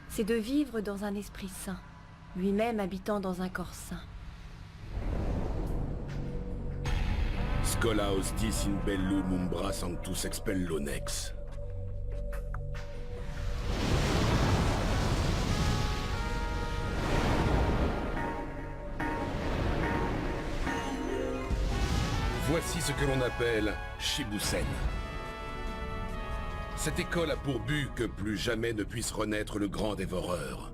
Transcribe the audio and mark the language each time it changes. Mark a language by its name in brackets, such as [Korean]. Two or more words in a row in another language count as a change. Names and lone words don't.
[French] c'est de vivre dans un esprit saint, lui-même habitant dans un corps saint. [Latin] Scolaos dis in bellum umbra sanctus expello nex. [French] Voici ce que l'on appelle Shibusen. Cette école a pour but que plus jamais ne puisse renaître le grand dévoreur.